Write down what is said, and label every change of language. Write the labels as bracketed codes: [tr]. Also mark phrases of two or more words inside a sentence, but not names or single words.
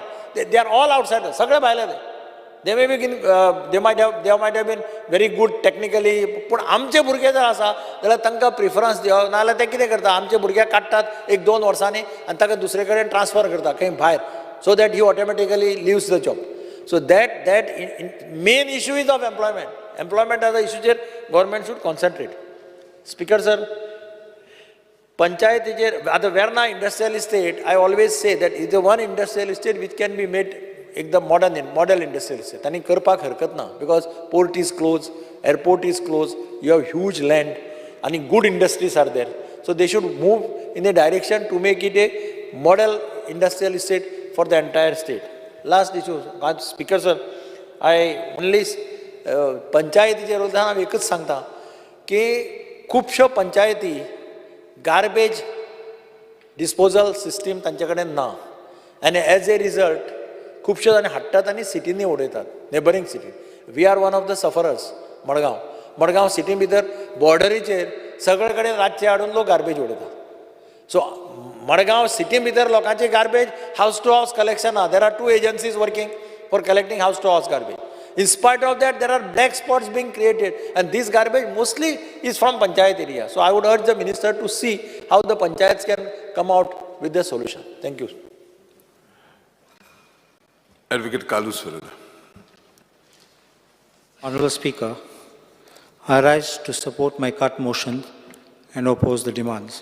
[en] They are all outsider, [kok] सगळे भायले ते. [en] They may be they might have been very good technically, [kok] पूण आमचे भुरगे जर आसा जाल्यार तांकां प्रिफरन्स दिवप, नाजाल्यार ते कितें करता, आमचे भुरगे काडटात 1-2 वर्सांनी आनी ताका दुसरे कडेन ट्रान्सफर करता खंय भायर, [en] So that he automatically leaves the job. So that main issue is of employment. [kok] एम्प्लॉयमेंटाच्या इश्यूचेर [en] government should concentrate. Speaker sir, [kok] पंचायतीचेर आतां वेर्ना इंडस्ट्रियल इस्टेट, [en] I always say that is the one industrial estate which can be made एकदम model industrial estate. [kok] आनी करपाक हरकत ना, [en] because port is close, airport is close, you have huge land आनी good industries are there. So they should move in a direction to make it a model industrial estate for the entire state. Last issue Speaker sir, I only [kok] पंचायतीचेर उलयतना हांव एकच सांगता की खुबश्यो पंचायती [en] garbage disposal system [kok] तांचे कडेन ना, आनी [en] as a result [kok] खुबश्यो जाणी हाडटात आनी सिटींनी उडयतात, [en] neighbouring city. We are one of the sufferers. [kok] मडगांव सिटी भितर बॉर्डरीचेर सगळे कडेन रातचे हाडून लोक गार्बेज उडयतात. सो मडगांव सिटी भितर लोकांची गार्बेज [en] house to house collection [kok] आहा. [en] There are 2 agencies working for collecting house to house garbage. In spite of that, there are black spots being created, and this garbage mostly is from panchayat area. So I would urge the minister to see how the panchayats can come out with the solution. Thank you. Advocate Kalu Surada. Honorable Speaker, I rise to support my cut motion and oppose the demands.